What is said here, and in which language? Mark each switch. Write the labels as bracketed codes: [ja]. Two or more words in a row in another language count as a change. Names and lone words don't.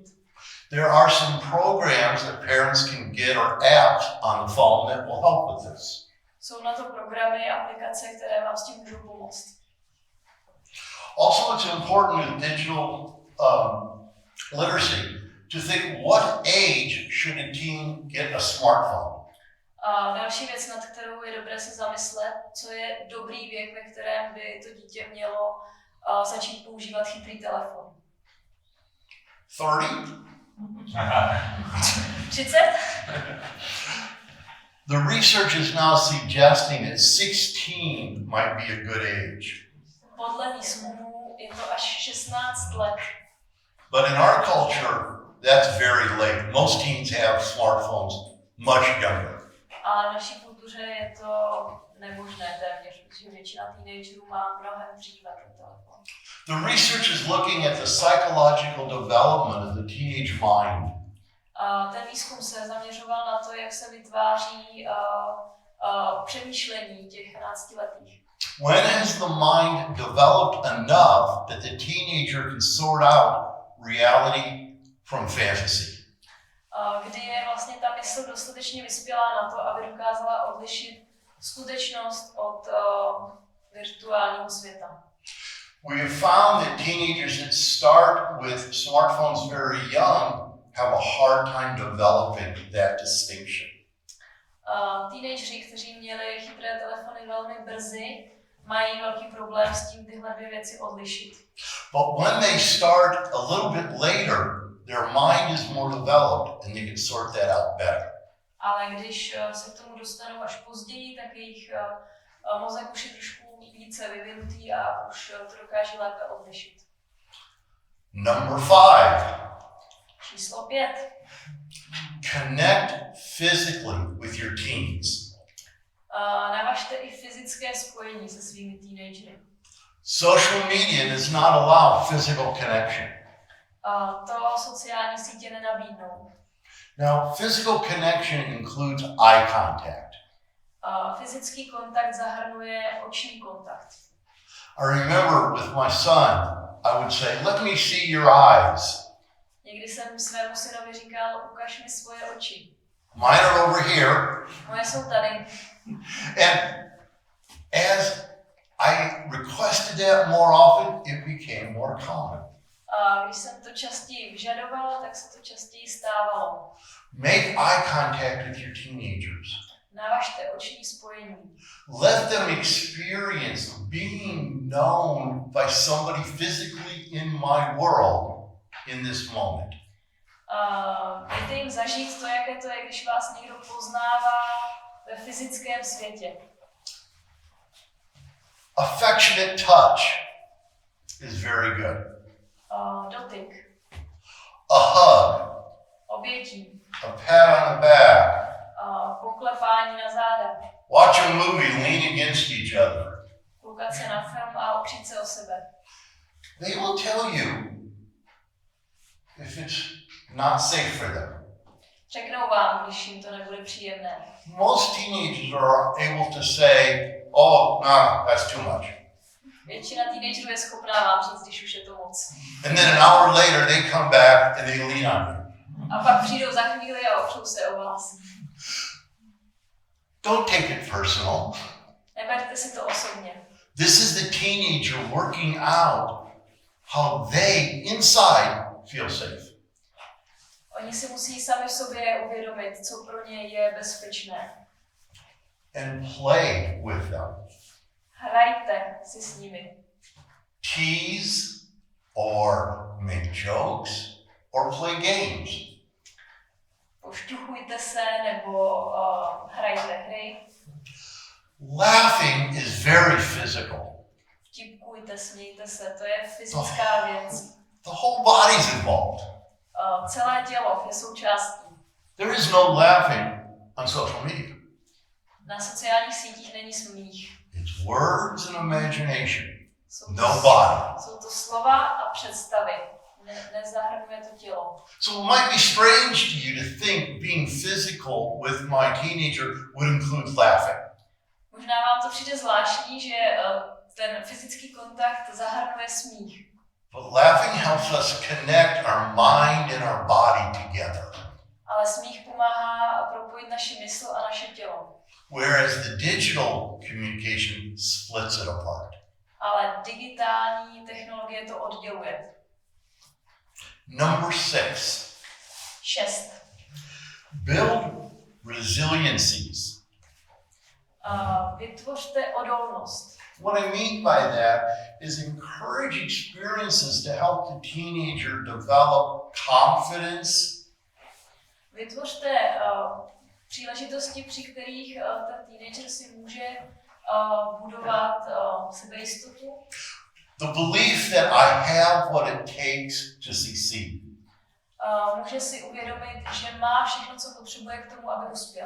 [en] There are some programs that parents can get or apps on the phone that will help with this. [cs] Jsou na to programy, aplikace, které vám s tím můžou pomoct. [en] Also, it's important with digital literacy to think what age should a teen get a smartphone. [cs] A další věc, nad kterou je dobré se zamyslet, co je dobrý věk, ve kterém by to dítě mělo začít používat chytrý telefon. [en] 30? [cs] 30? [en] The research is now suggesting that 16 might be a good age. [cs] Podle výzkumu je to až 16 let. [en] But in our culture, that's very late. Most teens have smartphones much younger. [cs] A v naší kultuře je to nemožné téměř, protože většina teenagerů má mnohem dříve ten telefon. [en] The research is looking at the psychological development of the teenage mind. [cs] A ten výzkum se zaměřoval na to, jak se vytváří přemýšlení těch 12letých. [en] When has the mind developed enough that the teenager can sort out reality from fantasy? [cs] Kdy je vlastně ta mysl dostatečně vyspělá na to, aby dokázala odlišit skutečnost od virtuálního světa. [en] We have found that teenagers that start with smartphones very young have a hard time developing that distinction. [cs] Teenageři, kteří měli chytré telefony velmi brzy, mají velký problém s tím tyhle dvě věci odlišit. [en] But when they start a little bit later, their mind is more developed and they can sort that out better. [cs] Ale když se k tomu dostanou až později, tak jejich mozek už je trošku více vyvinutý a už to dokáže lépe odlišit. [en] Number 5. [cs] Číslo 5. [en] Connect physically with your teens. [cs] Navažte i fyzické spojení se svými teenagery. [en] Social media does not allow physical connection. [cs] To sociální sítě nenabídnou. [en] Now, physical connection includes eye contact. [cs] Fyzický kontakt zahrnuje oční kontakt. [en] I remember with my son, I would say, let me see your eyes. [cs] Někdy jsem svému synovi říkal, ukaž mi svoje oči. [en] Mine are over here. [cs] Moje jsou tady. [en] And as I requested that more often, it became more common. [cs] A když jsem to častěji vyžadovala, tak se to častěji stávalo. [en] Make eye contact with your teenagers. [cs] Navažte oční spojení. [en] Let them experience being known by somebody physically in my world in this moment. [cs] Dejte jim zažít to, jaké to je, když vás někdo poznává ve fyzickém světě. [en] Affectionate touch is very good. [cs] Dotyk. [en] A hug. [cs] Obětí. [en] A pat on the back. [cs] Poklepání na záda. [en] Watch a movie, lean against each other. [cs] Koukat se na film a opřít se o sebe. [en] They will tell you if it's not safe for them. [cs] Řeknou vám, když jim to nebude příjemné. [en] Most teenagers are able to say, oh, no, that's too much. [cs] Většina teenagerů je schopná vám říct, když už je to moc. [en] And then an hour later, they come back and they lean on you. [cs] A pak přijdou za chvíli a opřou se o vás. [en] Don't take it personal. [cs] Neberte si to osobně. [en] This is the teenager working out how they inside feel safe. [cs] Oni si musí sami v sobě uvědomit, co pro ně je bezpečné. [en] And play with them. [cs] Hrajte si s nimi. [en] Tease or make jokes or play games. [cs] Pošťuchujte se nebo hrajte hry. [en] Laughing is very physical. [cs] Vtipkujte, smějte se, to je fyzická věc. [en] The whole body's involved. [cs] Celé tělo je součástí. [en] There is no laughing on social media. [cs] Na sociálních sítích není smích. [en] It's words and imagination. [cs] Jsou [en] No body. [cs] Jsou to slova a představy. Nezahrnuje to tělo. [en] So it might be strange to you to think being physical with my teenager would include laughing. [cs] Možná vám to přijde zvláštní, že ten fyzický kontakt zahrnuje smích. [en] But laughing helps us connect our mind and our body together. [cs] Ale smích pomáhá propojit naši mysl a naše tělo. [en] Whereas the digital communication splits it apart. [cs] Ale digitální technologie to odděluje. [en] Number 6. [cs] 6. [en] Build resiliencies. [cs] Vytvořte odolnost. [en] What I mean by that is encourage experiences to help the teenager develop confidence. [cs] Vytvořte příležitosti, při kterých ten teenager si může budovat sebejistotu. [en] The belief that I have what it takes to succeed. [cs] Může si uvědomit, že má všechno, co potřebuje k tomu, aby uspěl.